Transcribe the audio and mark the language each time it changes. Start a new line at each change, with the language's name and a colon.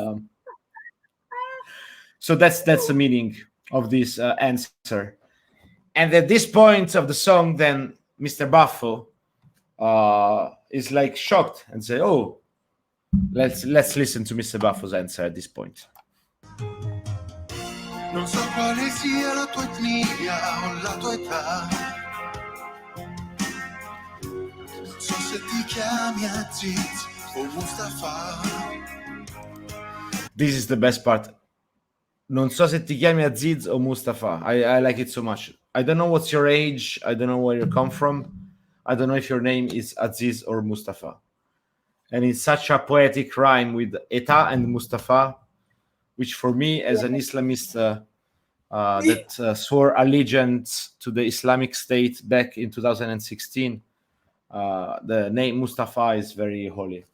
English: But, so that's the meaning of this answer. And at this point of the song, then Mr. Buffo is like shocked and say, "Oh, let's listen to Mr. Buffo's answer at this point."
Italian: Non so quale sia la tua etnia o la tua età. Non so se ti chiami Aziz o Mustafa.
English: This is the best part.
Italian: Non so se ti chiami Aziz o Mustafa.
English: I like it so much. I don't know what's your age. I don't know where you come from. I don't know if your name is Aziz or Mustafa. And it's such a poetic rhyme with Eta and Mustafa, which for me, as an Islamist that swore allegiance to the Islamic State back in 2016, the name Mustafa is very holy.